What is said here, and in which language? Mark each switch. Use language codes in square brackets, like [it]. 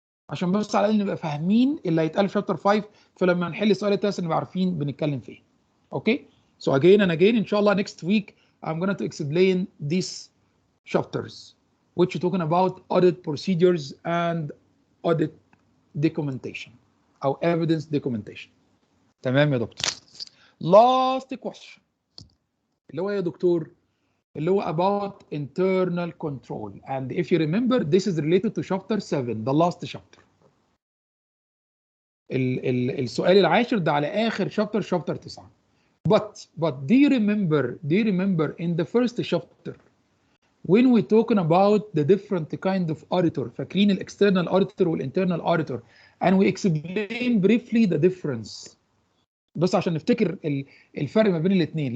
[ar] عشان بس على الأقل نبقى فاهمين اللي هيتقال في chapter 5 فلما نحل السؤال التاسع نبقى عارفين بنتكلم في ايه. [en] Okay? So again and again, inshallah, next week I'm going to explain these chapters, which are talking about audit procedures and audit documentation, or evidence documentation. [ar] تمام يا دكتور. [en] Last question. [ar] اللي هو يا دكتور اللي هو [en] about internal control, and if you remember, this is related to chapter 7, the last chapter. [ar] السؤال العاشر ده على آخر chapter 9. [en] But do you remember in the first chapter when we talking about the different kind of auditor, فاكرين ال external auditor وال internal auditor, and we explain briefly the difference. [ar] بس عشان نفتكر الفرق ما بين الاثنين.